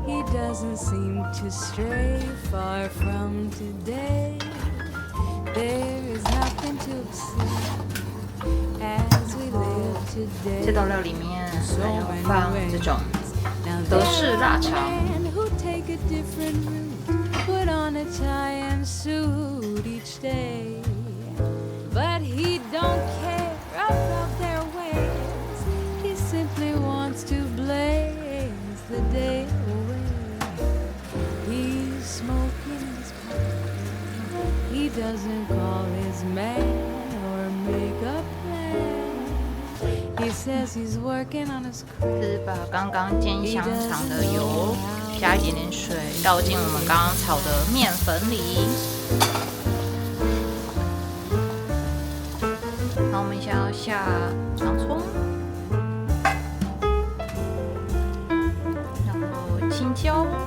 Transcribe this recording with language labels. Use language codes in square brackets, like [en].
[en] Doesn't seem to stray far from today. There is nothing to obscene as we live today. [zh] 这道料里面还有放这种德式腊肠。 [en] Who take a different route, put on a tie and suit each day, but he don't care about their ways. He simply wants to blaze the day away.Smoking his pipe. He doesn't call his man or make a plan. He says he's working on his [zh] 是把刚刚煎香肠的油加一点点水倒进我们刚刚炒的面粉里。然后我们现在要下洋葱，然后青椒。